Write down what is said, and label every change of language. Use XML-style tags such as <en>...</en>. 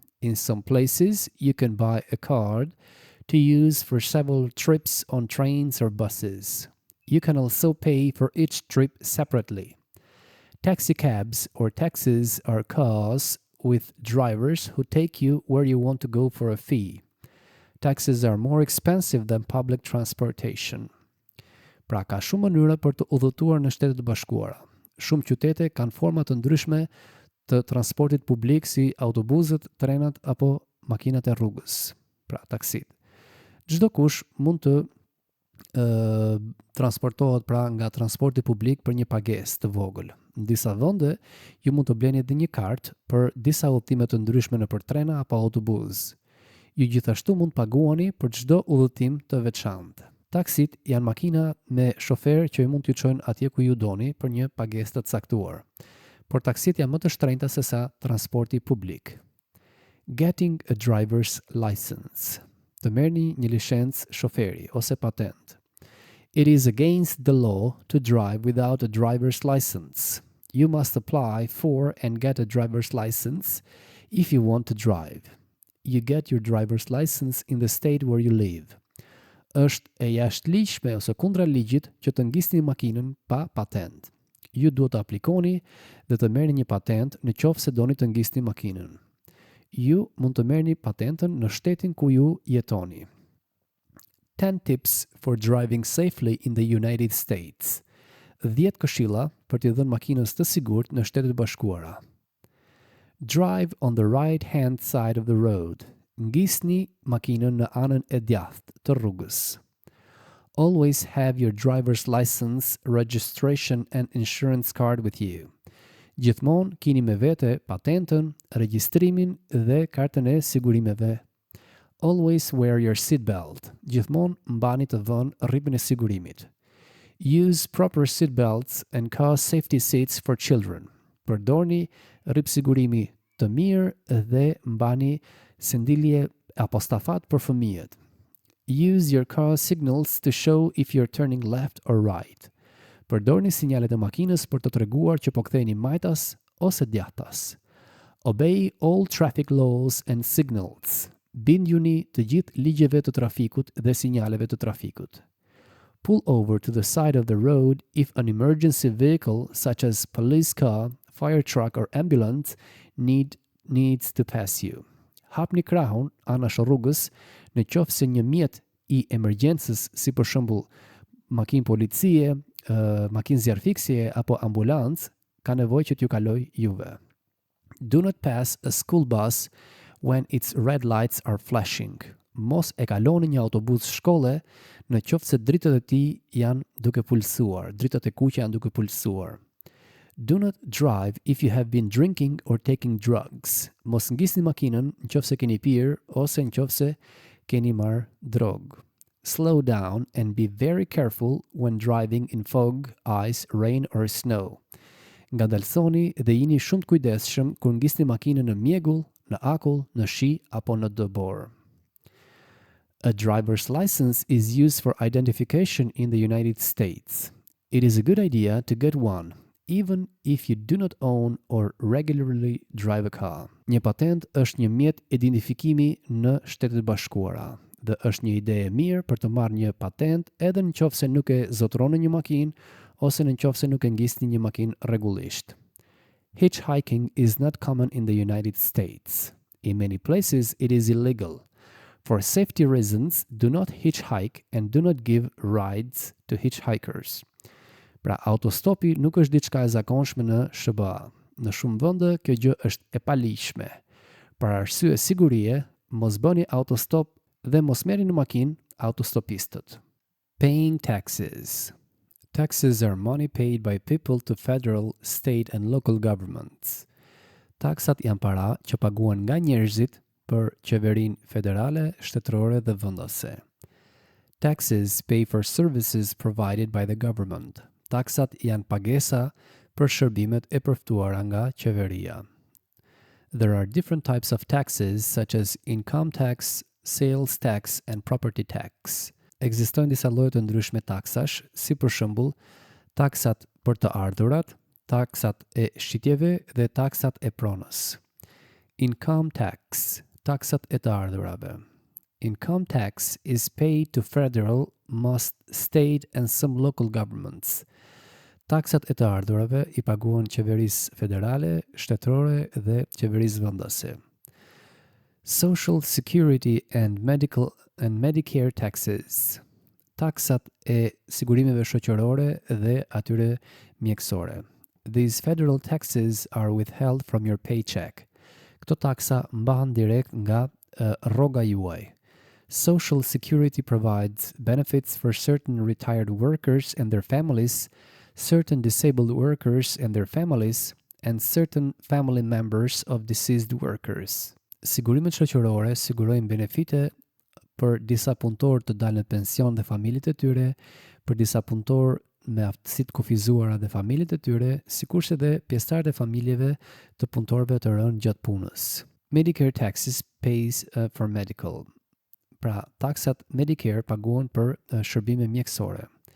<en>In some places, you can buy a card to use for several trips on trains or buses. You can also pay for each trip separately. Taxicabs or taxis are cars with drivers who take you where you want to go for a fee. Taxis are more expensive than public transportation.</en> <sq>Pra ka shumë mënyra për të udhëtuar në Shtetet e Bashkuara. Shumë qytete kanë forma të ndryshme të transportit publik si autobusët, trenat apo makinat e rrugës, pra taksit. Çdo kush mund të transportohet pra nga transporti publik për një pagesë të vogël. Në disa vende ju mund të bleni edhe një kartë për disa udhëtime të ndryshme nëpër trena apo autobus. Ju gjithashtu mund paguani për çdo udhëtim të veçantë. Taksit janë makina me shofer që ju mund t'ju çojnë atje ku ju doni për një pagesë të caktuar. Por taksit janë më të shtrenjta se sa transporti publik.</sq> <en>Getting a driver's license.</en> <sq>Të merrni një licencë shoferi ose patent.</sq> <en>It is against the law to drive without a driver's license. You must apply for and get a driver's license if you want to drive. You get your driver's license in the state where you live.</en> <sq>Është e jashtëligjshme ose kundra ligjit që të ngisni makinën pa patent. Ju duhet të aplikoni dhe të merrni një patent në qoftë se doni të ngisni makinën. Ju mund të merrni patentën në shtetin ku ju jetoni.</sq> <en>10 tips for driving safely in the United States.</en> <sq>10 këshilla për t'i dhënë makinës të sigurt në Shtetet e Bashkuara.</sq> <en>Drive on the right-hand side of the road.</en> <sq>Ngisni makinën në anën e djathtë të rrugës.</sq> <en>Always have your driver's license, registration and insurance card with you.</en> <sq>Gjithmonë keni me vete patentën, regjistrimin dhe kartën e sigurimeve.</sq> <en>Always wear your seatbelt.</en> <sq>Gjithmonë mbani të vënë rripin e sigurimit.</sq> <en>Use proper seatbelts and car safety seats for children.</en> <sq>Përdorni rrip sigurimi të mirë dhe mbani sendilje apo stafat për fëmijët.</sq> <en>Use your car signals to show if you're turning left or right.</en> <sq>Përdorni sinjalet e makinës për të treguar që po ktheheni majtas ose djathtas.</sq> <en>Obey all traffic laws and signals.</en> <sq>Bindjuni të gjithë ligjeve të trafikut dhe sinjaleve të trafikut.</sq> <en>Pull over to the side of the road if an emergency vehicle such as police car, fire truck or ambulance needs to pass you.</en> <sq>Hapni krahun anash rrugës në qoftë se një mjet i emergjencës, si për shembull makinë policie, makinë zjarrfiksje apo ambulancë, ka nevojë që t'ju kaloj juve.</sq> <en>Do not pass a school bus when its red lights are flashing.</en> <sq>Mos e kaloni një autobus shkolle në qoftë se dritët e tij janë duke pulsuar, dritët e kuqe janë duke pulsuar.</sq> <en>Do not drive if you have been drinking or taking drugs.</en> <sq>Mos ngisni makinën nëse keni pirë ose nëse keni marrë drogë.</sq> <en>Slow down and be very careful when driving in fog, ice, rain or snow.</en> <sq>Ngadalsoni dhe jini shumë të kujdesshëm kur ngisni makinën në mjegull, në akull, në shi apo në dëbor.</sq> <en>A driver's license is used for identification in the United States. It is a good idea to get one, even if you do not own or regularly drive a car.</en> <sq>Një patent është një mjet identifikimi në Shtetet e Bashkuara dhe është një ide e mirë për të marrë një patent edhe nëse nuk e zotroni një makinë ose nëse nuk e ngisni një makinë rregullisht.</sq> <en>Hitchhiking is not common in the United States. In many places it is illegal. For safety reasons, do not hitchhike and do not give rides to hitchhikers.</en> <sq>Pra, autostopi nuk është diçka e zakonshme në SBA. Në shumë vende kjo gjë është e paligjshme. Për arsye sigurie, mos bëni autostop dhe mos merrni në makinë autostopistët.</sq> <en>Paying taxes. Taxes are money paid by people to federal, state and local governments.</en> <sq>Taksat janë para që paguhen nga njerëzit për qeverinë federale, shtetërore dhe vendase.</sq> <en>Taxes pay for services provided by the government.</en> <sq>Taksat janë pagesa për shërbimet e përftuara nga qeveria.</sq> <en>There are different types of taxes such as income tax, sales tax and property tax.</en> <sq>Ekzistojnë disa lloje të ndryshme taksash, si për shembull taksat për të ardhurat, taksat e shitjeve dhe taksat e pronës.</sq> <en>Income tax,</en> <sq>taksat e të ardhurave.</sq> <en>Income tax is paid to federal, most state and some local governments.</en> <sq>Taksat e të ardhurave i paguhen qeverisë federale, shtetërore dhe qeverisë vendase.</sq> <en>Social Security and Medicare taxes.</en> <sq>Taksat e sigurimeve shoqërore dhe atyre mjekësore.</sq> <en>These federal taxes are withheld from your paycheck.</en> <sq>Këto taksa mbahen direkt nga rroga juaj.</sq> <en>Social Security provides benefits for certain retired workers and their families, certain disabled workers and their families, and certain family members of deceased workers.</en> <sq>Sigurimet shoqërore sigurojnë benefite për disa punëtorë të dalë në pension dhe familjet e tyre, për disa punëtorë me aftësitë kufizuara dhe familjet e tyre, sikurse dhe pjesëtarët e familjeve të punëtorëve të rënë gjatë punës.</sq> <en>Medicare taxes pays for medical.</en> <sq>Pra, taksat Medicare paguhen për shërbime mjekësore.</sq>